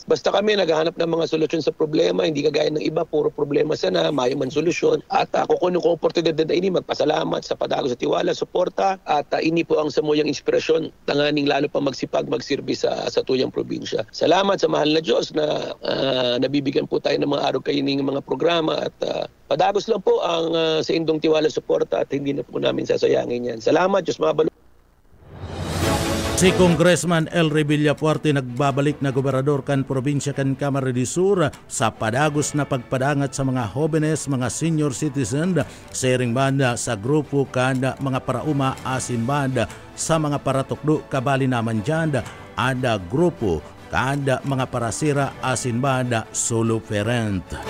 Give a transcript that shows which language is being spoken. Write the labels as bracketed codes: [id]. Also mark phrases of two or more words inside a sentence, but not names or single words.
[tl] Basta kami naghahanap ng mga solusyon sa problema, hindi kagaya ng iba, puro problema [bik] sana, mayo man solusyon. At kukunin ko oportunidad na ini, magpasalamat sa padagos sa tiwala, suporta, at ini po ang samuyang inspirasyon, tanganing lalo pa magsipag, magsirbi sa tuyang probinsya. [tl] Salamat sa mahal na Diyos na nabibigyan po tayo ng mga araw kayo ng mga programa at padagos lang po ang [bik] sa indong tiwala suporta [tl] at hindi na po namin sasayangin yan. [bik] Salamat, Diyos mabalo. Si Congressman Elry Villapuerte nagbabalik na gobernador kan probinsya kan Camarines Sur sa padagos na pagpadangat sa mga jóvenes, mga [en] senior citizen, [bik] sharing banda sa grupo kan mga parauma asin banda sa mga paratukdo kabali naman dyan ada grupo kada mga parasira asin banda [en] solo parent.